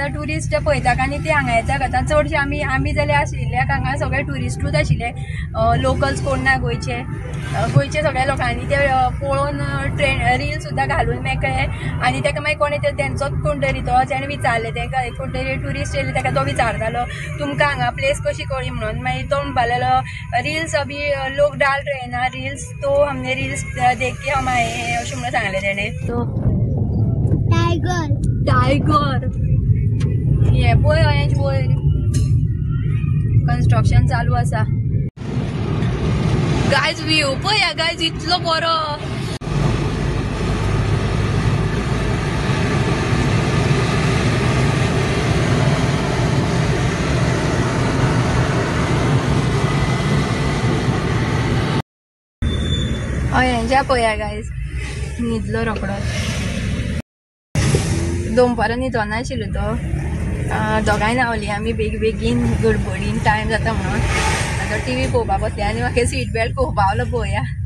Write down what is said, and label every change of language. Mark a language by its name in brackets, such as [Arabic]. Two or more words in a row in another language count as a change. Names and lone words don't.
[Konkani] ट्युरिस्ट पळयतात आनी ते हांगा येतात आतां चडशे आमी जाल्यार आशिल्ल्याक हांगा सगळे ट्युरिस्टूच आशिल्ले लोकल्स कोण ना गोंयचे सगळ्या लोकांनी ते पळोवन रील सुद्दां घालून मेकळे आनी ताका मागीर कोणी तेंचोच कोण तरी तो जेणे विचारले ताका कोण तरी ट्युरिस्ट येयले ताका तो विचारतालो तुमकां हांगा प्लेस कशी कळ्ळी म्हणून मागीर तो म्हणपाक लागलो [Hindi] रील्स अभी लोक डाल रहे ना रील्स तो हमने रील्स देख के हम आए हैं [Konkani] अशें म्हणून सांगलें तेणे तो टायगर हे पळय हें वयर कन्स्ट्रक्शन चालू आसा गायज व्यू पळया गायज इतलो बरो हेंच्या पळया गायज न्हिदलो रोकडोच दनपारां न्हिदो नाशिल्लो तो दोगांय न्हांवली आमी बेगीन गडबडीन टायम जाता म्हणून आतां टीव्ही पळोवपाक बसली आनी म्हाका [English] seat belt [Konkani] पळोवपाक पावलो पळया